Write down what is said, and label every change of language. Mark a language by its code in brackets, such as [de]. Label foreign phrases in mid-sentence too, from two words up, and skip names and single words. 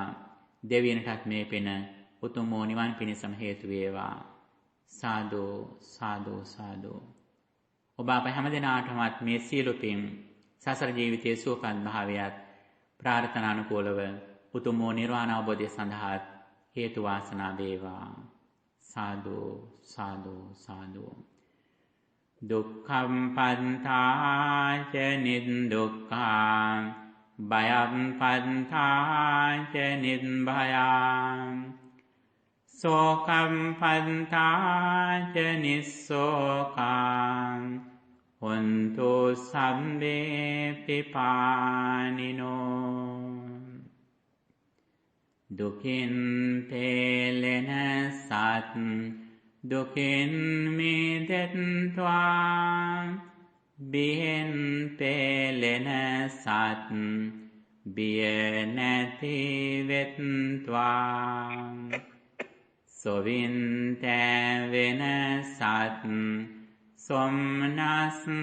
[si] දෙවියන්ටත් මේ පින උතුම් වූ නිවන් පිණසම හේතු වේවා. [pi] සාදු සාදු සාදු. [si] ඔබ අප හැම දිනාටමත් මේ සියලු පින් සසර ජීවිතයේ සුවපත් භාවයත් ප්‍රාර්ථනානුකූලව උතුම් වූ නිර්වාණ අවබෝධය සඳහා හේතු වාසනා වේවා. [pi] සාදු සාදු සාදු. දුක්ඛම් පන්තාච නිදුක්ඛං භයං පන්තාච නිබ්භයං සෝකම් පන්තාච නිස්සෝකං හොන්තු සම්මේ පිපානිනෝ. [si] දුකින් පෙළෙන සත් දුකින් මිදෙත්වා, බියෙන් පෙළෙන සත් බිය නැති වෙත්වා, සොවින් තැවෙන සත් සොම්නස්